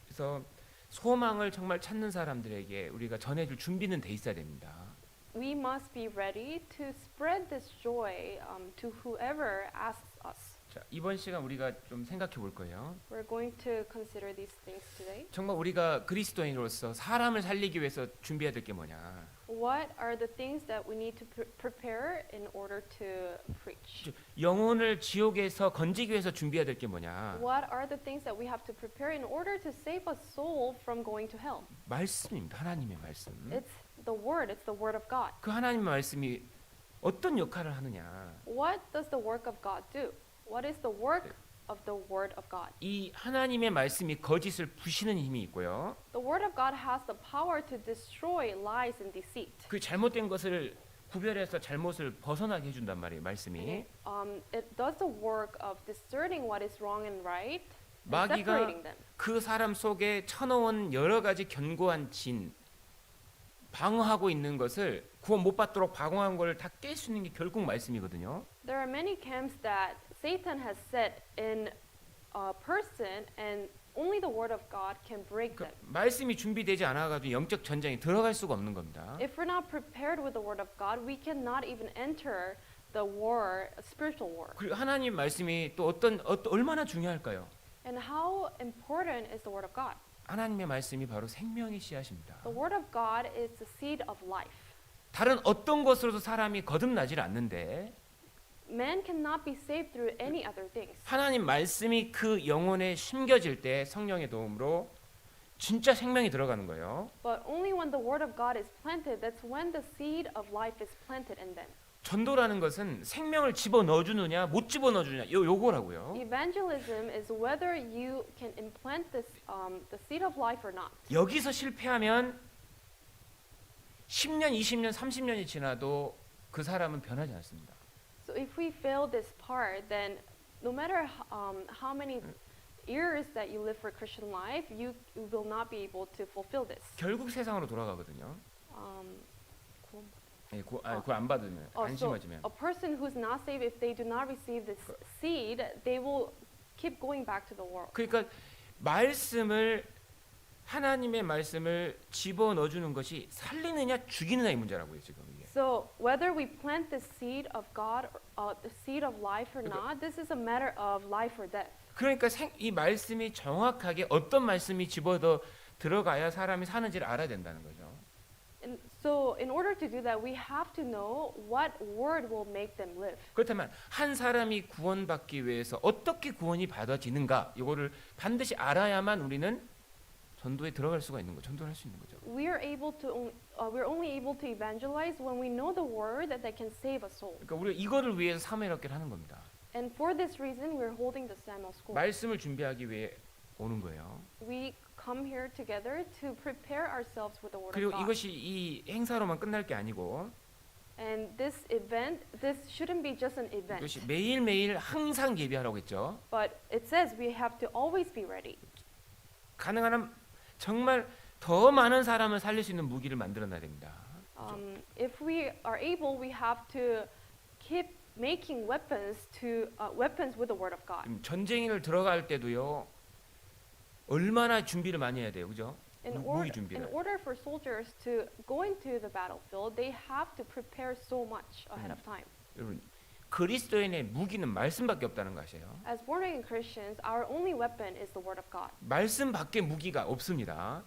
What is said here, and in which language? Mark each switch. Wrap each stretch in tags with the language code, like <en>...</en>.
<ko>그래서 소망을 정말 찾는 사람들에게 우리가 전해줄 준비는 돼 있어야 됩니다.</ko> <en>We must be ready to spread this joy to whoever asks us.</en> <ko>자, 이번 시간 우리가 좀 생각해 볼 거예요.</ko> <en>We're going to consider these things today.</en> <ko>정말 우리가 그리스도인으로서 사람을 살리기 위해서 준비해야 될 게 뭐냐?</ko> <en>What are the things that we need to prepare in order to preach?</en> <ko>영혼을 지옥에서 건지기 위해서 준비해야 될 게 뭐냐?</ko> <en>What are the things that we have to prepare in order to save a soul from going to hell?</en> <ko>말씀입니다. 하나님의 말씀.</ko> <en>It's the word of God.</en> <ko>그 하나님의 말씀이 어떤 역할을 하느냐?</ko> <en>What does the work of God do? What is the work of the word of God?</en> <ko>이 하나님의 말씀이 거짓을 부시는 힘이 있고요.</ko> <en>The word of God has the power to destroy lies and deceit.</en> <ko>그 잘못된 것을 구별해서 잘못을 벗어나게 해준단 말이에요. 말씀이.</ko> <en>It does the work of discerning what is wrong and right and</en> <ko>마귀가</ko> <en>separating them.</en> <ko>그 사람 속에 쳐넣은 여러 가지 견고한 진, 방어하고 있는 것을 구원 못 받도록 방어한 걸 다 깰 수 있는 게 결국 말씀이거든요.</ko> <en>There are many camps that Satan has set in a person, and only the word of God can break</en> <ko>그</ko> <en>them.</en> <ko>말씀이 준비되지 않아가지고 영적 전쟁에 들어갈 수가 없는 겁니다.</ko> <en>If we're not prepared with the word of God, we cannot even enter the war, a spiritual war.</en> <ko>그리고 하나님 말씀이 또 얼마나 중요할까요?</ko> <en>And how important is the word of God?</en> <ko>하나님의 말씀이 바로 생명의 씨앗입니다.</ko> <en>The word of God is the seed of life.</en> <ko>다른 어떤 것으로도 사람이 거듭나질 않는데</ko> <en>Man cannot be saved through any other things.</en> <ko>하나님 말씀이 그 영혼에 심겨질 때 성령의 도움으로 진짜 생명이 들어가는 거예요.</ko> <en>But only when the word of God is planted, that's when the seed of life is planted in them.</en> <ko>전도라는 것은 생명을 집어넣어 주느냐 못 집어넣어 주느냐 요거라고요.</ko> <en>Evangelism is whether you can implant this, the seed of life or not.</en> <ko>여기서 실패하면 10년, 20년, 30년이 지나도 그 사람은 변하지 않습니다.</ko> <en>So if we fail this part, then no matter how many years that you live for Christian life, you will not be able to fulfill this.</en> <ko>결국 세상으로 돌아가거든요.</ko> <en>Cool.</en> <ko>예, 그거 안 받으면</ko> <en>So</en> <ko>안심하지면</ko> <en>a person who's not saved, if they do not receive this seed, they will keep going back to the world.</en> <ko>그러니까 말씀을 하나님의 말씀을 집어넣어 주는 것이 살리느냐 죽이느냐의 문제라고요, 지금 이게.</ko> <en>So whether we plant the seed of God, the seed of life or not, this is a matter of life or death.</en> <ko>그러니까 이 말씀이 정확하게 어떤 말씀이 집어넣어 들어가야 사람이 사는지를 알아야 된다는 거죠.</ko> <en>And so in order to do that, we have to know what word will make them live.</en> <ko>그렇다면 한 사람이 구원받기 위해서 어떻게 구원이 받아지는가 이거를 반드시 알아야만 우리는 전도에 들어갈 수가 있는 거죠. 전도를 할 수 있는 거죠.</ko> <en>We're only able to evangelize when we know the word that can save a soul.</en> <ko>그러니까 우리가 이거를 위해서 사무엘학교를 하는 겁니다.</ko> <en>And for this reason, we're holding the Samuel School.</en> <ko>말씀을 준비하기 위해 오는 거예요.</ko> <en>We come here together to prepare ourselves with the word</en> <ko>그리고</ko> <en>of God.</en> <ko>이것이 이 행사로만 끝날 게 아니고</ko> <en>And this event, this shouldn't be just an event.</en> <ko>이것이 매일매일 항상 예비하라고 했죠.</ko> <en>But it says we have to always be ready.</en> <ko>가능한 한 정말 더 많은 사람을 살릴 수 있는 무기를 만들어놔야 됩니다.</ko> <en>If we are able, we have to keep making weapons with the word of God.</en> <ko>전쟁을 들어갈 때도요. 얼마나 준비를 많이 해야 돼요, 그죠? 무기</ko> <en>In</en> <ko>준비를.</ko> <en>order for soldiers to go into the battlefield, they have to prepare so much ahead of time.</en> <ko>여러분 그리스도인의 무기는 말씀밖에 없다는 것이에요.</ko> <en>As born again Christians, our only weapon is the word of God.</en> <ko>말씀밖에 무기가 없습니다.</ko>